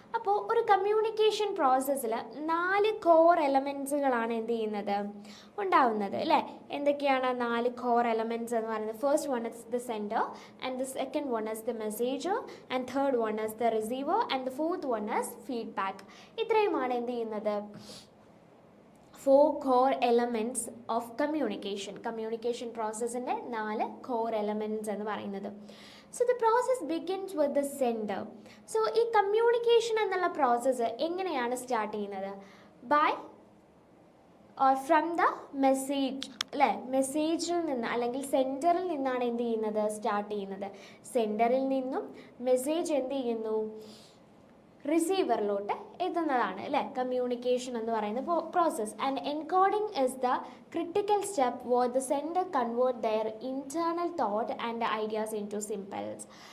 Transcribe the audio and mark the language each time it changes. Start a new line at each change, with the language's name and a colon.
Malayalam: അപ്പോൾ ഒരു കമ്മ്യൂണിക്കേഷൻ പ്രോസസ്സിൽ 4 കോർ എലമെൻറ്റ്സുകളാണ് എന്ത് ചെയ്യുന്നത്, ഉണ്ടാവുന്നത് അല്ലേ. എന്തൊക്കെയാണ് 4 കോർ എലമെൻറ്റ്സ് എന്ന് പറയുന്നത്?
English: First one is the sender, and the second one is the messenger, and third one is the receiver, and the fourth one is feedback.
Malayalam: ഇത്രയുമാണ് എന്ത് ചെയ്യുന്നത്,
English: 4 core elements of communication. Communication processന്റെ 4 core elements
Malayalam: എന്ന് പറയുന്നത്.
English: So the process begins with the sender.
Malayalam: So ഈ communication എന്നുള്ള process എങ്ങനെയാണ് start ചെയ്യുന്നത്?
English: By or from the message അല്ലേ.
Malayalam: മെസ്സേജിൽ നിന്ന് അല്ലെങ്കിൽ സെൻഡറിൽ നിന്നാണ് എന്ത് ചെയ്യുന്നത്, സ്റ്റാർട്ട് ചെയ്യുന്നത്. സെൻഡറിൽ നിന്നും മെസ്സേജ് എന്ത് ചെയ്യുന്നു, റിസീവറിലോട്ട് എത്തുന്നതാണ് അല്ലേ കമ്മ്യൂണിക്കേഷൻ എന്ന് പറയുന്ന process.
English: And encoding is the critical step where the sender convert their internal thought and ideas into symbols.